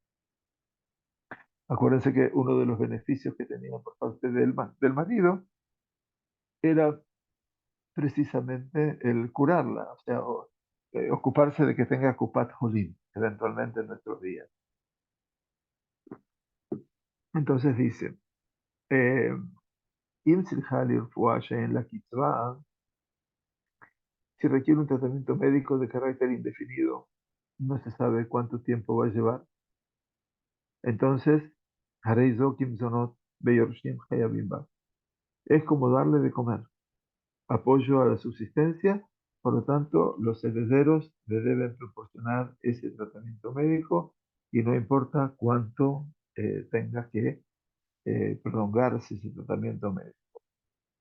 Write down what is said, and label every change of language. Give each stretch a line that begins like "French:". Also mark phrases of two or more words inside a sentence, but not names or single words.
Spanish: Acuérdense que uno de los beneficios que tenía por parte del marido era precisamente el curarla, o sea, ocuparse de que tenga Kupat Holim, eventualmente en nuestros días. Entonces dice,
Hebrew: אם צריכה לרפואה שאין לה קצבה,
Spanish: si requiere un tratamiento médico de carácter indefinido, no se sabe cuánto tiempo va a llevar, entonces,
Hebrew: הרי זוקים זונות ביורשים חייבים בה.
Spanish: Es como darle de comer, apoyo a la subsistencia, por lo tanto, los herederos le deben proporcionar ese tratamiento médico y no importa cuánto tenga que prolongarse ese tratamiento médico.